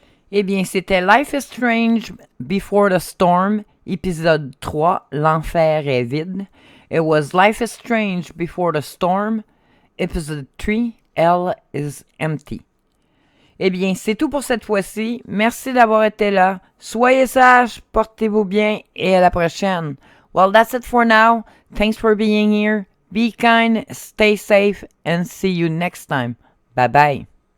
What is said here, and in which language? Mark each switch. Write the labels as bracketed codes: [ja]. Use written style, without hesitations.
[fr] Eh bien, c'était Life is Strange Before the Storm, épisode 3, L'enfer est vide. [en] It was Life is Strange Before the Storm, episode 3, Hell is empty. [fr] Eh bien, c'est tout pour cette fois-ci. Merci d'avoir été là. Soyez sages, portez-vous bien et à la prochaine. [en] Well, that's it for now. Thanks for being here. Be kind, stay safe, and see you next time. Bye bye.